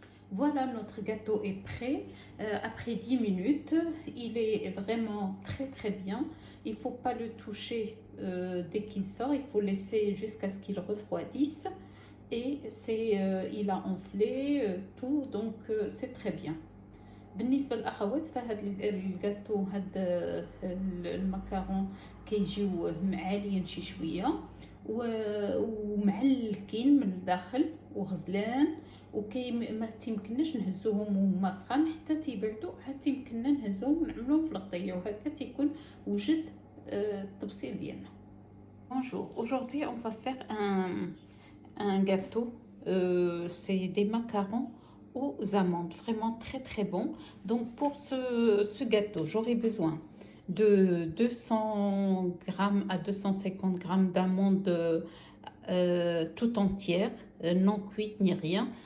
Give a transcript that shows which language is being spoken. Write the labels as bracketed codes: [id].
[fr] Voilà, notre gâteau est prêt. Après 10 minutes, il est vraiment très bien. Il ne faut pas le toucher dès qu'il sort. Il faut laisser jusqu'à ce qu'il refroidisse. Et il a enflé tout, donc c'est très bien. [ar] بالنسبة للأخوات فهاد الجاتو هاد المكرون كيجيو معاليين شي شوية ومعلكين من الداخل وغزلان وكي ما تيمكنناش نهزوهم وهما سخان حتى تيبردوا عاد تيمكننا نهزوهم ونعملوهم في الغطية وهكا تيكون وجد التبصيل ديالنا. [fr] Bonjour, aujourd'hui on va faire un gâteau, c'est des macarons aux amandes, vraiment très bon. Donc pour ce gâteau, j'aurai besoin de 200 grammes à 250 grammes d'amandes tout entières, non cuites ni rien.